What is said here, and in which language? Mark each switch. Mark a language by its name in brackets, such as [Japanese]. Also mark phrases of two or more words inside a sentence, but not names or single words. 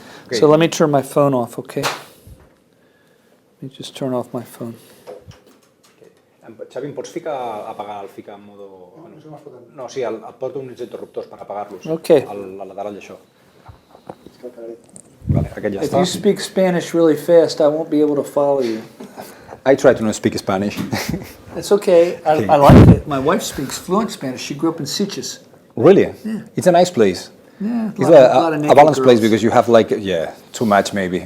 [English] Okay. So let me turn my phone off, okay? Let me just turn off my phone. [Catalan] Xavi, em pots apagar el ficar [Spanish] en modo... [Catalan] No, sí, et porto uns interruptors per apagar-los. [English] Okay. [Catalan] A la lateral d'això. Vale, aquest ja [English] If [Catalan] està. [English] you speak Spanish really fast, I won't be able to follow you. I try to not speak Spanish. It's okay. I like it. My wife speaks fluent Spanish. She grew up in Sitges. Really? Yeah. It's a nice place. Yeah, It's a lot of naked a balanced place girls. because you have like, yeah, too much maybe.